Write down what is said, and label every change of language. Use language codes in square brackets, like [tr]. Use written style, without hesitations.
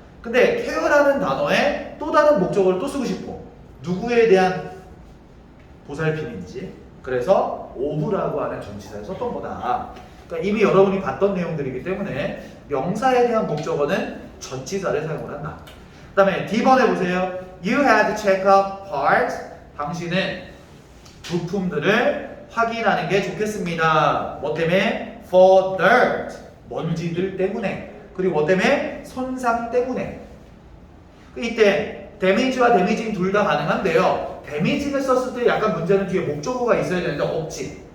[ko] 근데 케어라는 단어에 또 다른 목적어를 또 쓰고 싶어. 누구에 대한 보살핌인지. 그래서 오브라고 하는 전치사를 썼던 거다. 그러니까 이미 여러분이 봤던 내용들이기 때문에 명사에 대한 목적어는 전치사를 사용을 한다. 그 다음에 D번에 보세요. [en] You had to check up parts. [ko] 당신은 부품들을 확인하는 게 좋겠습니다. 뭐 때문에? [en] For dirt. [ko] 먼지들 때문에. 그리고 뭐 때문에? 손상 때문에. 이때 damage와 damaging 둘 다 가능한데요. damage를 썼을 때 약간 문제는 뒤에 목적어가 있어야 되는데 없지.